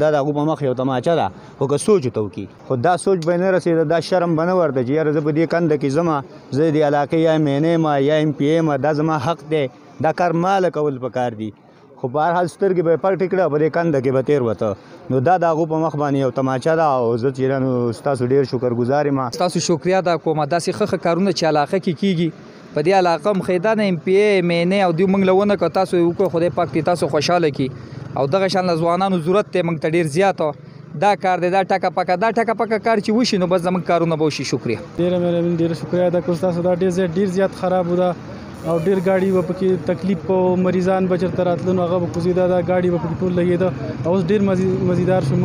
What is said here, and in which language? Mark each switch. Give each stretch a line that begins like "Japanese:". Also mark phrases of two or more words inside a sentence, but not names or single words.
Pashto: دا د هغو په مخ یو تماچه ده خو که سوچ ورته وکړي خو دا سوچ به نه رسېده، دا شرم به نه ورته چې یاره زه په دې کنده کې ځمه، زه د علاقې یا ایم این ایم یا ایم پی ایم دا زما حق دی، دا کار ماله کول پکار دي. خو په هر حال سترګې به یې پټې کړه په دې کنده کې به تېر وته. نو دا د هغو په مخ باندې یو تماچه ده او زه چې نو ستاسو ډېر شکرګزار یم. ستاسو شکریه ادا کوم. داسې ښه کارونه چې علاقه کې کېږي په دې علاقه هم خیدا نه ایم پی ای ایم این ای او دوی موږ له ونه کړه، تاسو یې وکړو خدای پاک دې تاسو خوشحاله کړي او دغه شان له ځوانانو ضرورت دی موږ ته ډېر زیات. دا کار دی دا ټکه پکه کار چې وشي نو بس زموږ کارونه به وشي. شکریه. ډېره شکریه ادا کوم تاسو. دا ډېر زیات خراب ده او ډېر ګاډي به پکې تکلیف په مریضان به چېرته راتلو نو هغه به کوزېده، دا ګاډي به پکې ټول لګېده او اوس ډېر مزیدار شو.